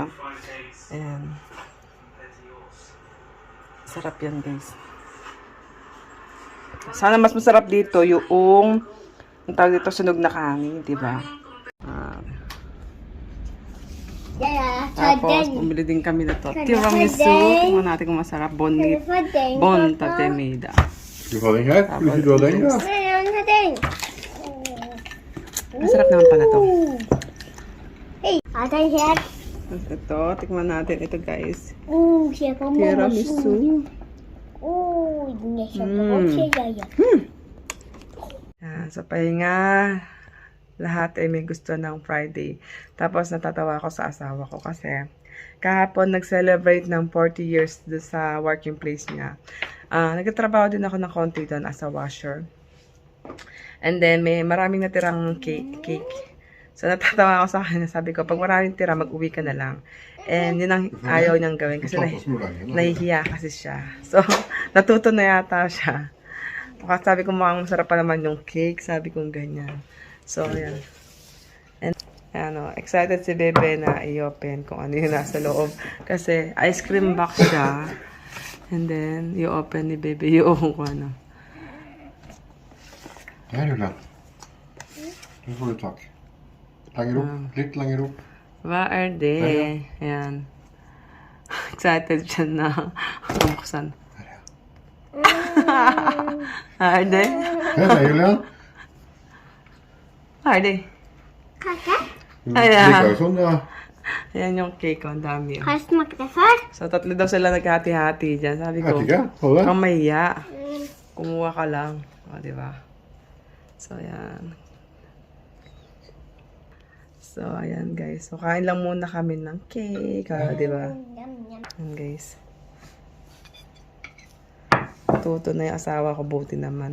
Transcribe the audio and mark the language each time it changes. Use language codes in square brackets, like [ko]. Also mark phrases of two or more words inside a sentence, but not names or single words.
[tl] Ayan. Sarap yan, guys. Sana mas masarap dito yung tawag dito, sunog na kanin, diba? Tapos, bumili din kami na to. Tiramisu. Tingnan natin kung masarap. Bon tatemida. [sv] Du har den här? Vill du ha den då? [tl] Masarap naman pala to. Tapos Ito, tikman natin. Ito guys. tiramisu. Tiramisu. Sa pahinga, lahat ay may gusto ng Friday. Tapos natatawa ako sa asawa ko kasi kahapon nag-celebrate ng 40 years doon sa [en] working place [tl] niya. Nagtatrabaho din ako ng konti doon [en] as a washer. And then [tl] may maraming natirang cake. So natatawa ako sa kanya. Sabi ko, pag maraming tira, mag-uwi ka na lang. And yun ang ayaw niyang gawin kasi nahihiya kasi siya. So natuto na yata siya. Kasi sabi ko, mukhang masarap pa naman yung cake. Sabi ko ganyan. So, ayan. And, excited si Bebe na i-open kung ano yung nasa loob. Kasi, ice cream box siya. [en] And then, [tl] i-open ni Bebe yung kung ano. [sv] Här Ulla. Nu får du tak. Längre upp. Lite längre upp. Vad är det? [tl] Ayan. Excited siya na buksan. [sv] Vad är det? Här Julian. Vad är det? [tl] Kaka? [sv] Lika som det. [tl] Ayan yung cake. Ang dami. [sv] Har du smakat det förr? [tl] So, tatlo daw sila naghati-hati dyan. Sabi ko, [sv] Här kolla. [tl] kung mahiya, kumuha ka lang. O, diba? So, ayan. So, ayan guys. So, kain lang muna kami ng cake. O, diba? Ayan guys. Tuto na yung asawa ko. Buti naman.